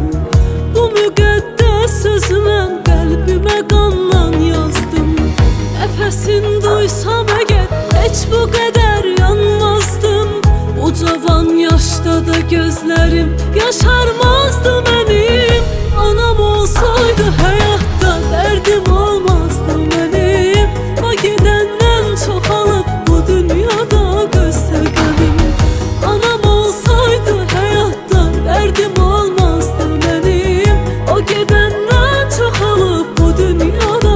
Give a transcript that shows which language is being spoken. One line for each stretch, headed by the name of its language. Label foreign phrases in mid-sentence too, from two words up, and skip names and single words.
Azerbaijani: Bu müqəddəs sözü mən qəlbimə qanla yazdım. Nəfəsin duysam əgər heç bu qədər yanmazdım. Bu cavan yaşda da gözlərim yaşarmazdı mənim. Anam olsaydı hayatta dərdim olmazdı mənim. O gedəndən çoxalıb bu dünyada qüssə qəmim.
Turkish: Anam olsaydı hayatta derdim olmazdı benim. O gidenden çoğalıp bu dünya